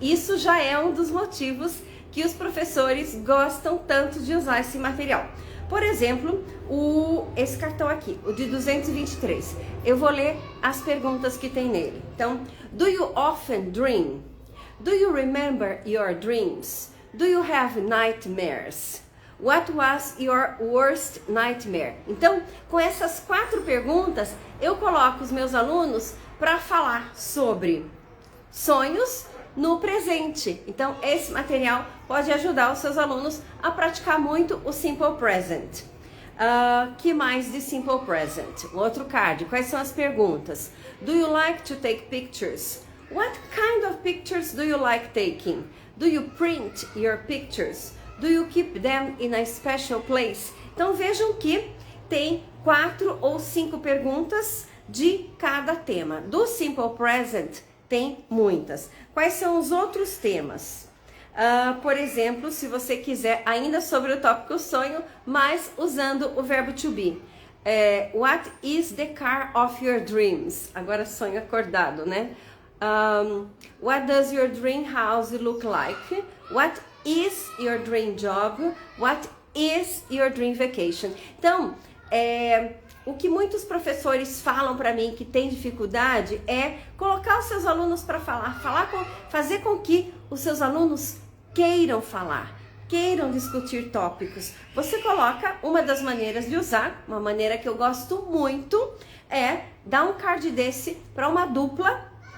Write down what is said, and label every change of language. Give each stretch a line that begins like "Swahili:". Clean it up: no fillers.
Portuguese: Isso já é um dos motivos que os professores gostam tanto de usar esse material. Por exemplo, esse cartão aqui, o de 223. Eu vou ler as perguntas que tem nele. Então,
English: do you often dream? Do you remember your dreams? Do you have nightmares? What was your worst nightmare?
Portuguese: Então, com essas 4 perguntas, eu coloco os meus alunos para falar sobre sonhos no presente. Então, esse material pode ajudar os seus alunos a praticar muito o Simple Present. Que mais de Simple Present? Outro card. Quais são as perguntas?
English: Do you like to take pictures? What kind of pictures do you like taking? Do you print your pictures? Do you keep them in a special place?
Portuguese: Então vejam que tem 4 ou 5 perguntas de cada tema. Do Simple Present tem muitas. Quais são os outros temas? Por exemplo, se você quiser, ainda sobre o tópico sonho, mas usando o verbo to be.
English: What is the car of your dreams?
Portuguese: Agora sonho acordado, né?
English: What does your dream house look like? What is your dream job? What is your dream vacation?
Portuguese: Então, o que muitos professores falam para mim que tem dificuldade é colocar os seus alunos para falar, fazer com que os seus alunos queiram falar, queiram discutir tópicos. Você coloca uma das maneiras de usar, uma maneira que eu gosto muito, é dar um card desse para uma dupla.